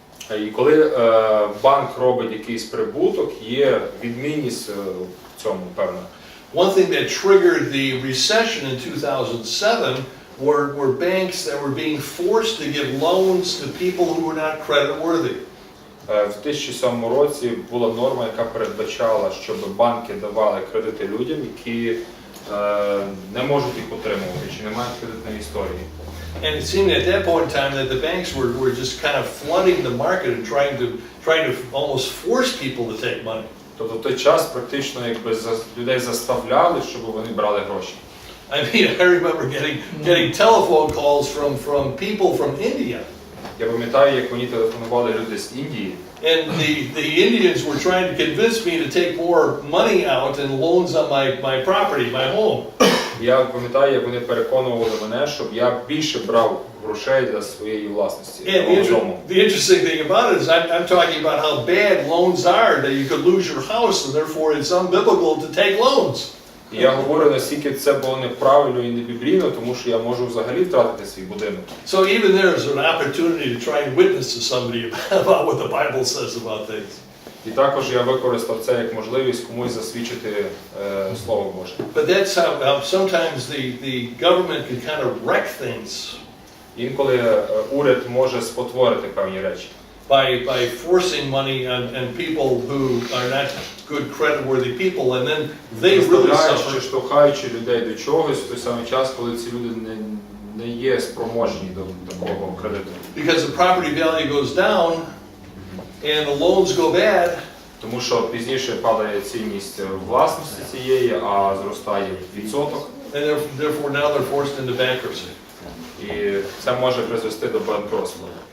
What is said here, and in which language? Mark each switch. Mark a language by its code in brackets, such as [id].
[uk] І коли банк робить якийсь прибуток, є відмінність в цьому, певно. [en] One thing that triggered the recession in 2007 were banks that were being forced to give loans to people who were not creditworthy. [uk] В 2007 році була норма, яка передбачала, щоб банки давали кредити людям, які не можуть їх отримувати, чи не мають кредитної історії. [en] And it seemed at that point in time that the banks were just kind of flooding the market and trying to almost force people to take money. [uk] Тобто в той час практично якби людей заставляли, щоб вони брали гроші. [en] I mean, I remember getting telephone calls from people from India. [uk] Я пам'ятаю, як мені телефонували люди з Індії. [en] And the Indians were trying to convince me to take more money out and loans on my property, my home. [uk] Я пам'ятаю, як вони переконували мене, щоб я більше брав грошей для своєї власності. [en] And the interesting thing about it is I'm talking about how bad loans are, that you could lose your house and therefore it's unbiblical to take loans. [uk] І я говорю, наскільки це було неправильно і небіблійно, тому що я можу взагалі втратити свій будинок. [en] So even there is an opportunity to try and witness to somebody about what the Bible says about things. [uk] І також я використав це як можливість комусь засвідчити Слово Боже. [en] But that's how sometimes the government can kind of wreck things. [uk] Інколи уряд може спотворити певні речі. [en] By forcing money on people who are not good creditworthy people, and then they really suffer. [uk] Штовхаючи людей до чогось в той самий час, коли ці люди не є спроможні до такого кредиту. [en] Because the property value goes down and the loans go bad. [uk] Тому що пізніше падає цінність власності цієї, а зростає відсоток. [en] And therefore now they're forced into bankruptcy. [uk] І це може призвести до банкротства.